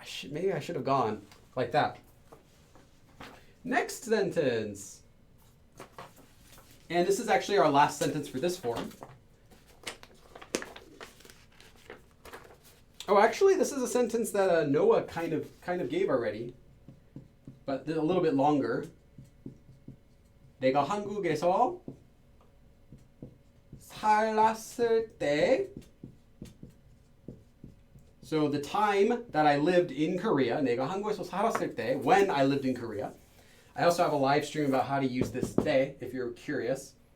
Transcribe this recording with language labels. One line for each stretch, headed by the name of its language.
English: Maybe I should have gone. Like that. Next sentence. And this is actually our last sentence for this form. Oh, actually, this is a sentence that Noah kind of gave already, but a little bit longer.
Korean: 내가 한국에서 살았을 때.
English: So the time that I lived in Korea,
Korean: 내가 한국에서 살았을 때,
English: when I lived in Korea. I also have a live stream about how to use this 때, if you're curious.